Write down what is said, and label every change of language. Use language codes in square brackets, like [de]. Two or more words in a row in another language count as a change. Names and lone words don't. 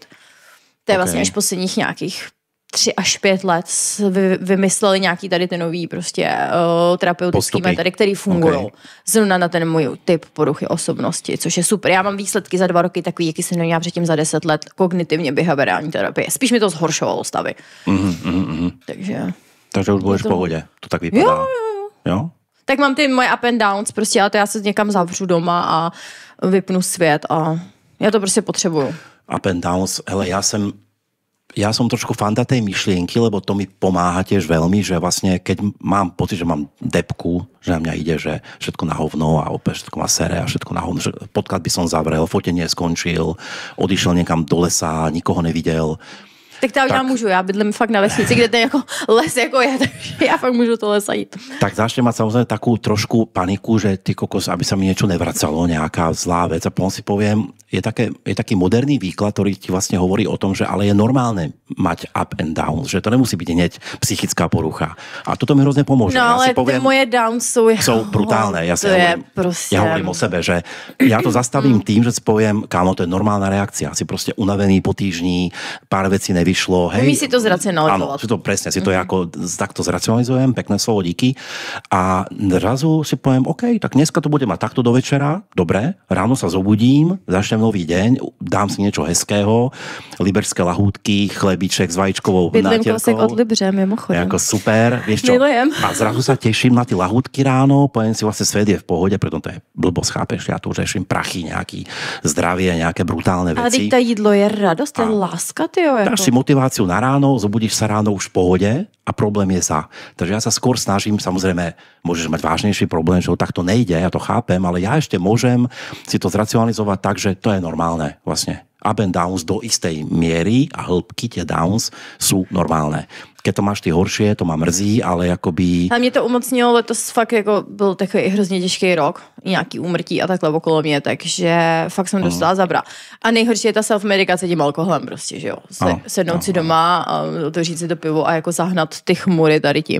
[cs] To je vlastně až posledních nějakých 3 až 5 let vymysleli nějaký tady ty nový prostě terapeutický metody, který fungují. Zrovna na ten můj typ poruchy osobnosti, což je super. Já mám výsledky za 2 roky takový, jaký jsem neměla předtím za 10 let kognitivně behaviorální terapie. Spíš mi to zhoršovalo stavy. Takže už budeš v pohodě. To tak vypadá. Jo? Tak mám ty moje [en] up and downs, [cs] prostě, ale to já se někam zavřu doma a vypnu svět a já to prostě potřebuju. [en] Up and downs, [sk] hele, ja som trošku fanda tej myšlienky, lebo to mi pomáha tiež veľmi, že vlastne keď mám pocit, že mám depku, že na mňa ide, že všetko na hovno a opäť všetko ma sere a všetko na hovno, že podcast by som zavrel, fotenie skončil, odišiel niekam do lesa, nikoho nevidel. [cs] Tak to já můžu, já bydlím fakt na vesnici, kde ten jako les jako je, takže já fakt můžu to lesa jít. [sk] Tak začne mať samozrejme takú trošku paniku, že ty kokos, aby sa mi niečo nevracalo, nejaká zlá vec a potom si poviem, je taký moderný výklad, ktorý ti vlastne hovorí o tom, že ale je normálne mať [en] up and down, [sk] že to nemusí byť hneď psychická porucha. A toto mi hrozne pomôže. No ale poviem, moje downs sú brutálne. Ja hovorím o sebe, že ja to zastavím tým, že si poviem, kámo, to je normálna reakcia. Si proste unavený po týždni, pár vecí nevyšlo. Hej, si to zracionalizovať. Áno, si to presne, si to ako takto zracionalizujem, pekné slovo, díky. A zrazu si poviem, OK, tak dneska to bude mať takto do večera, dobre, ráno sa zobudím, začnem nový deň, dám si niečo hezkého, liberské lahúdky, chlebiček s vajíčkovou nátierkou. [cs] Bydlím kousek od Libře, mimochodem. Jako super, [sk] vieš čo? Milujem. A zrazu sa teším na tie lahúdky ráno, poviem si vlastne svet je v pohode, preto to je blbosť, chápeš? Ja tu řeším prachy, nejaký zdravie, nejaké brutálne veci. [cs] Ale teď to jídlo je radost, to je láska, tyjo. [sk] Dáš si motiváciu na ráno, zobudíš sa ráno už v pohode a problém je za. Takže ja sa skôr snažím, samozrejme, môžeš mať vážnejší problém, že tak to nejde, ja to chápem, ale ja ešte môžem si to zracionalizovať tak, že to je normálne vlastne. [en] up and downs [sk] do istej miery a hĺbky tie downs sú normálne. Keď to máš ty horšie, to má mrzí, ale jakoby... [cs] A mě to umocnilo, letos fakt jako byl takový hrozně těžký rok, nějaký úmrtí a takhle okolo mě, takže fakt jsem dostala zabra. A nejhorší je ta self-medikace tím alkoholem prostě, že jo. Sednout si doma a otevřít si to pivo a jako zahnat ty chmury tady tím.